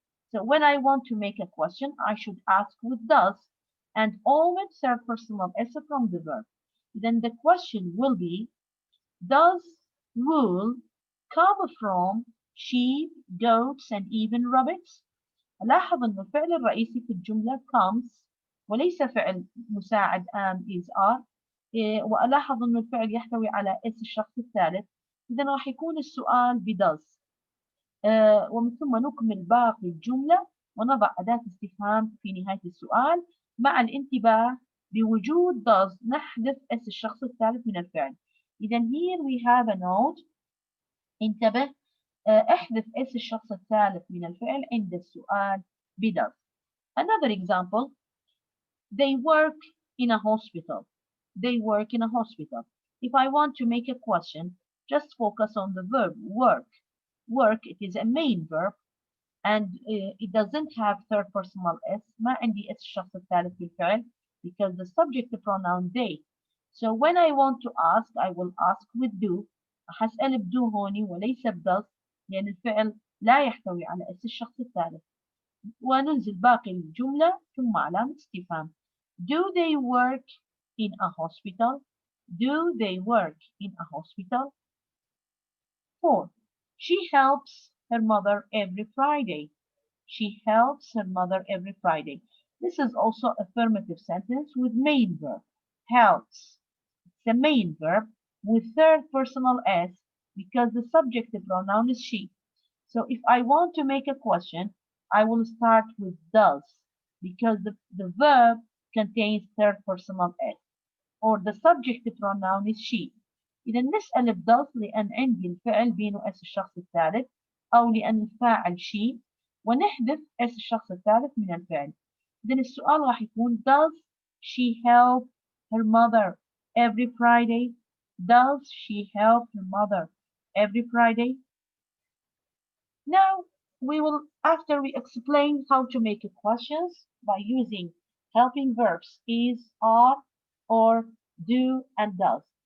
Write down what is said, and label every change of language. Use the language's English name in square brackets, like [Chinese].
[English] So when I want to make a question, I should ask with does and omit third personal s from the verb. Then the question will be, does wool come from sheep, goats, and even rabbits? [Arabic] لاحظ أن الفعل الرئيسي في الجملة comes وليس فعل مساعد [English] am, is, are. [Arabic] وألاحظ أن الفعل يحتوي على اس الشخص الثالث. إذا راح يكون السؤال does. ومن ثم نكمل باقي الجملة ونضع أداة استفهام في نهاية السؤال مع الانتباه بوجود does نحذف اس الشخص الثالث من الفعل. [English] إذا here we have a note. [Arabic] انتبه احذف اس الشخص الثالث من الفعل عند السؤال does. [English] Another example, they work in a hospital. They work in a hospital. If I want to make a question, just focus on the verb work. Work, it is a main verb and it doesn't have third personal s. [Arabic] ما عندي اس الشخص الثالث بالفعل [English] because the subject pronoun they. So when I want to ask, I will ask with do. [Arabic] هسأل بدو هوني وليس بدز لأن الفعل لا يحتوي على اس الشخص الثالث. وننزل باقي الجملة ثم علامة استفهام. [English] Do they work in a hospital? Do they work in a hospital? 4. She helps her mother every Friday. She helps her mother every Friday. This is also affirmative sentence with main verb. Helps. It's a main verb with third personal s because the subject pronoun is she. So if I want to make a question, I will start with does because the verb contains third personal s or the subject pronoun is she. [Arabic] إذا نسأل does لأن عندي الفعل بينه اس الشخص الثالث أو لأن الفاعل she ونحذف اس الشخص الثالث من الفعل. إذا السؤال راح يكون [English] does she help her mother every Friday? Does she help her mother every Friday? Now we will, after we explain how to make questions by using helping verbs is, are, or, do, and does.